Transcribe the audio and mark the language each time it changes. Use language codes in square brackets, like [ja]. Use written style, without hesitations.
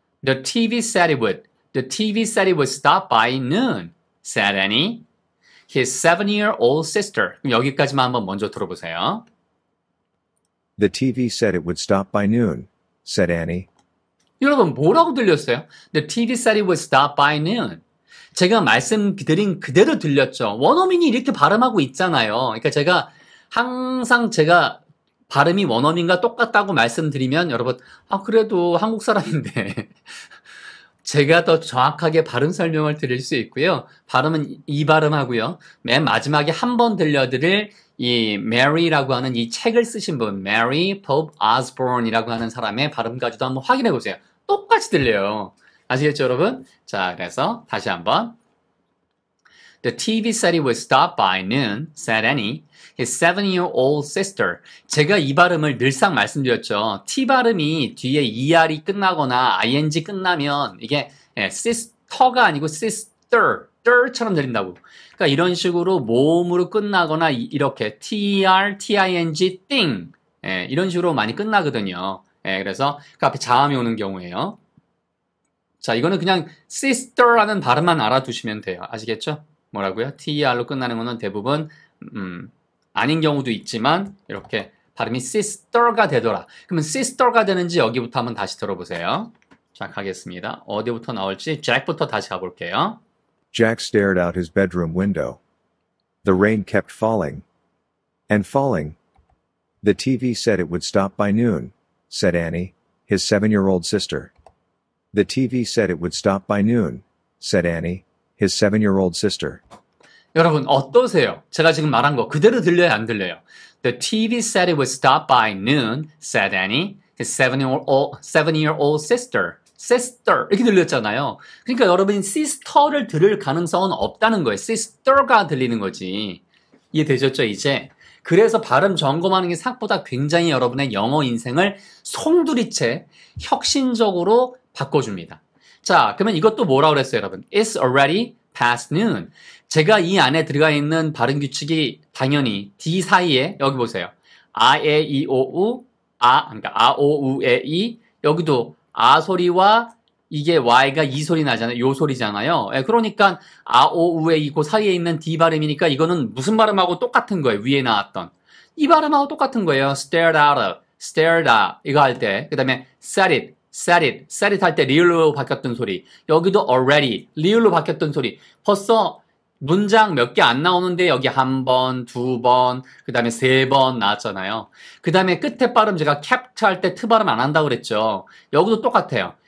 [en] The TV said it would stop by noon. said Annie. His 7-year-old sister. [ko] 그럼 여기까지만 한번 먼저 들어보세요. [en] The TV said it would stop by noon, said Annie. [ko] 여러분 뭐라고 들렸어요? [en] The TV said it would stop by noon. [ko] 제가 말씀드린 그대로 들렸죠. 원어민이 이렇게 발음하고 있잖아요. 그러니까 항상 제가 발음이 원어민과 똑같다고 말씀드리면 여러분 그래도 한국 사람인데 제가 더 정확하게 발음 설명을 드릴 수 있고요. 발음은 이 발음하고요. 맨 마지막에 한 번 들려드릴 이 Mary라고 하는 이 책을 쓰신 분, Mary Pope Osborne이라고 하는 사람의 발음까지도 한번 확인해 보세요. 똑같이 들려요. 아시겠죠, 여러분? 자, 그래서 다시 한번. [en] The TV said it would stop by noon, said Annie. His 7-year-old sister. [ko] 제가 이 발음을 늘상 말씀드렸죠. T 발음이 뒤에 ER이 끝나거나 ING 끝나면 이게 sister가 아니고 sister처럼 들린다고. 그러니까 이런 식으로 모음으로 끝나거나 이렇게 TER, TING, thing 이런 식으로 많이 끝나거든요. 그래서 그 앞에 자음이 오는 경우에요. 자, 이거는 그냥 sister라는 발음만 알아두시면 돼요. 아시겠죠? 뭐라고요? TER로 끝나는 거는 대부분 아닌 경우도 있지만 이렇게 발음이 sister가 되더라. 그러면 sister가 되는지 여기부터 한번 다시 들어보세요. 자, 가겠습니다. 어디부터 나올지 잭부터 다시 가볼게요. [en] Jack stared out his bedroom window. The rain kept falling and falling. The TV said it would stop by noon, said Annie, his 7-year-old sister. The TV said it would stop by noon, said Annie, his 7-year-old sister. [ko] 여러분 어떠세요? 제가 지금 말한 거 그대로 들려요, 안 들려요? [en] The TV said it would stop by noon, said Annie, his 7-year-old sister. [ko] sister 이렇게 들렸잖아요. 그러니까 여러분이 sister를 들을 가능성은 없다는 거예요. sister가 들리는 거지. 이해되셨죠, 이제? 그래서 발음 점검하는 게 생각보다 굉장히 여러분의 영어 인생을 송두리째 혁신적으로 바꿔줍니다. 자, 그러면 이것도 뭐라고 그랬어요, 여러분? [en] It's already past noon. [ko] 제가 이 안에 들어가 있는 발음 규칙이 당연히 D 사이에 여기 보세요. 아, 에, 이, 오, 우, 그러니까 아, 오, 우, 에, 이 여기도 아 소리와 이게 Y가 이 소리 나잖아요. 요 소리잖아요. 그러니까 아, 오, 우, 에, 이 그 사이에 있는 D 발음이니까 이거는 무슨 발음하고 똑같은 거예요. 위에 나왔던. 이 발음하고 똑같은 거예요. [en] stared out, stared out [ko] 이거 할 때. 그 다음에 [en] said it, said it, said it [ko] 할 때 리을로 바뀌었던 소리. 여기도 already, 리을로 바뀌었던 소리. 벌써 문장 몇 개 안 나오는데 여기 한 번, 두 번, 그 다음에 세 번 나왔잖아요. 그 다음에 끝에 발음 제가 kept 할 때 트 발음 안 한다고 그랬죠. 여기도 똑같아요.